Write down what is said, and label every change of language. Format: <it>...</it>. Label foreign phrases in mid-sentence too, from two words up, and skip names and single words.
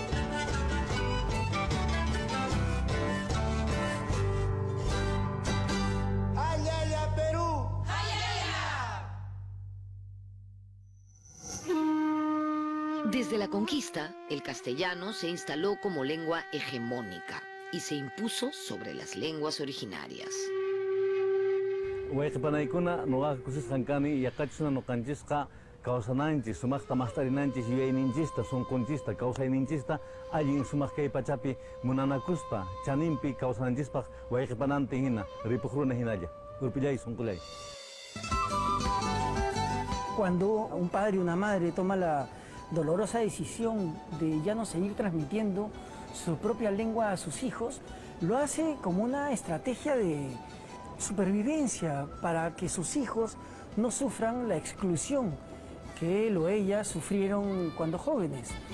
<es>¡Ayaya, Perú! Desde la conquista, el castellano se instaló como lengua hegemónica y se impuso sobre las lenguas originarias.</es> <qu>Wayqipanaykuna nuqaqa kusisqankani yaqachusna nuqanchishqa kawsananchis sumaqta maqtarinanchis yuyayninchista sunqunchista kawsayninchista allin sumaq kay pachapi munanakuspa chaninpi kawsananchispaq wayqipanantin hina ripuqruna hinalla urpillay sunqulay.</qu> <es>Cuando un padre y una madre toman la dolorosa decisión de ya no seguir transmitiendo su propia lengua a sus hijos, lo hace como una estrategia de supervivencia para que sus hijos no sufran la exclusión que él o ella sufrieron cuando jóvenes.</es>